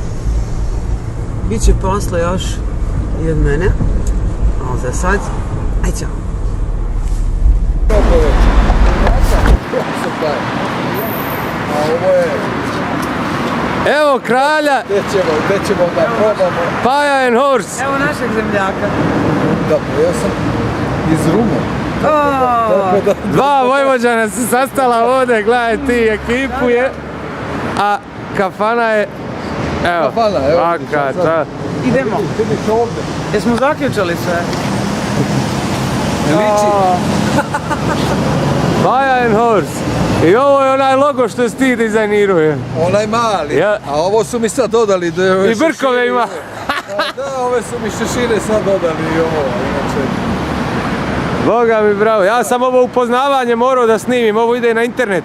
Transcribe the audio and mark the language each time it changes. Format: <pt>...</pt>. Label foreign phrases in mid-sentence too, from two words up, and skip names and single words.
<sr>Biće posle još i od mene. Ali za sad, aj ćao. Evo kralja! Gdje ćemo da probamo? Paja and Horse! Evo našeg zemljaka. Dobro, ja sam iz Rumu. Dva Vojvođana se sastala ovdje, gledaj ti, ekipu je. A kafana je... Evo, Kafana, evo. akata. Idemo. Vidiš ovdje. Jesmo zaključali sve? Paja and Horse. I ovo je onaj logo što si ti dizajniruje. Onaj mali, ja. A ovo su mi sad dodali. I brkove ima. Da, ove su mi šešire sad dodali i ovo, inače. Boga mi bravo, ja sam ovo upoznavanje morao da snimim, ovo ide na internet.</sr>